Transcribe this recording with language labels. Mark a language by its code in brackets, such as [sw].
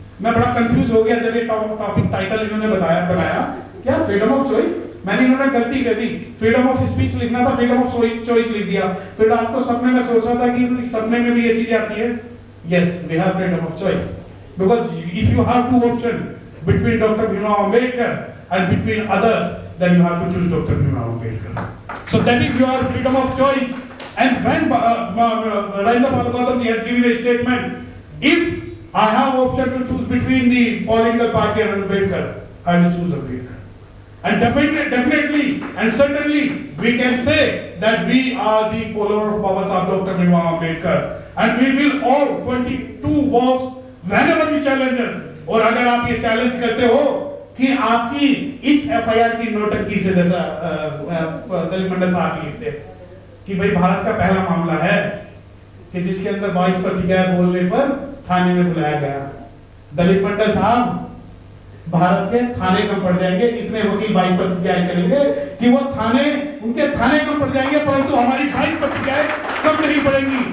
[hi] मैं बड़ा कंफ्यूज हो गया जब ये टॉपिक टाइटल इन्होंने बनाया क्या फ्रीडम ऑफ चॉइस, मैंने इन्होंने गलती कर दी, फ्रीडम ऑफ स्पीच लिखना था, फ्रीडम ऑफ चॉइस लिख दिया। फिर रात को सपने में सोचा था कि सपने में भी ये चीजें आती है। [en] Yes, we have freedom of choice because if you have two option between doctor Bhimrao Ambedkar and between others, then you have to choose Dr. Bhimrao Ambedkar. So that is your freedom of choice. And when Rajinder Pal Gautam ji has given a statement, if I have option to choose between the political party and Ambedkar, I will choose Ambedkar. And definitely and certainly we can say that we are the follower of Baba Sahib Dr. Bhimrao Ambedkar, and we will all 22 vows whenever we challenge us. [hi] और अगर आप ये challenge करते हो कि आपकी इस FIR की नोटंकी से, जैसा दलित मंडल साहब लिखते हैं कि भाई भारत का पहला मामला है कि जिसके अंदर 22 प्रतिज्ञाएं बोलने पर थाने में बुलाया गया। दलित मंडल साहब भारत के थाने कम पड़ जाएंगे, इतने वकील 22 प्रतिज्ञाएं करेंगे कि वो उनके थाने कम पड़ जाएंगे, परंतु हमारी 22 प्रतिज्ञाएं कम नहीं पड़ेंगी।